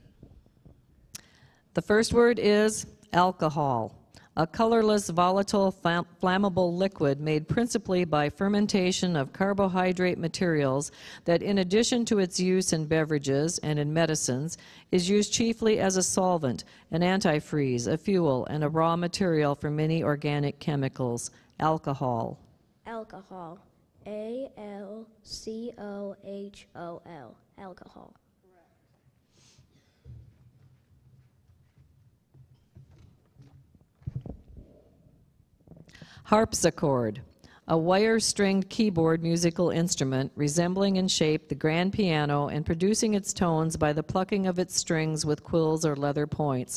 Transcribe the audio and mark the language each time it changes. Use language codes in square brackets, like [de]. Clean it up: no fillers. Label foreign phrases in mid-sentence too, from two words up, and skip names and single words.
[en] The first word is alcohol, a colorless, volatile, flammable liquid made principally by fermentation of carbohydrate materials that, in addition to its use in beverages and in medicines, is used chiefly as a solvent, an antifreeze, a fuel, and a raw material for many organic chemicals. Alcohol. Alcohol. A-L-C-O-H-O-L. Alcohol. Harpsichord, a wire-stringed keyboard musical instrument resembling in shape the grand piano and producing its tones by the plucking of its strings with quills or leather points.